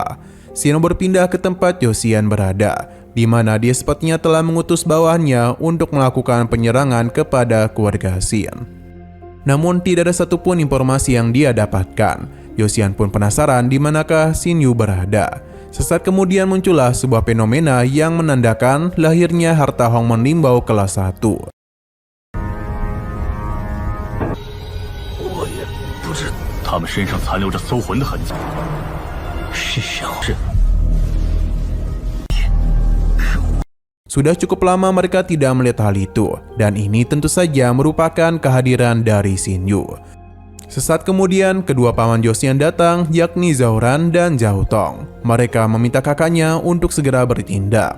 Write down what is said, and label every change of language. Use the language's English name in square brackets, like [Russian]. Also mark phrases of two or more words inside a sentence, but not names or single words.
[Indonesian] Xin Yu berpindah ke tempat Zhou Xian berada, di mana dia sepertinya telah mengutus bawahannya untuk melakukan penyerangan kepada keluarga Xin. Namun tidak ada satupun informasi yang dia dapatkan. Zhou Xian pun penasaran di manakah Xin Yu berada. Sesaat kemudian muncullah sebuah fenomena yang menandakan lahirnya harta Hongmen Limbao kelas 1. [Chinese] 不知他们身上残留着搜魂的痕迹，是小人。 [Indonesian] Sudah cukup lama mereka tidak melihat hal itu, dan ini tentu saja merupakan kehadiran dari Xin Yu. Sesaat kemudian, kedua paman Zhou Xian datang, yakni Zhao Ran dan Zhao Tong. Mereka meminta kakaknya untuk segera bertindak.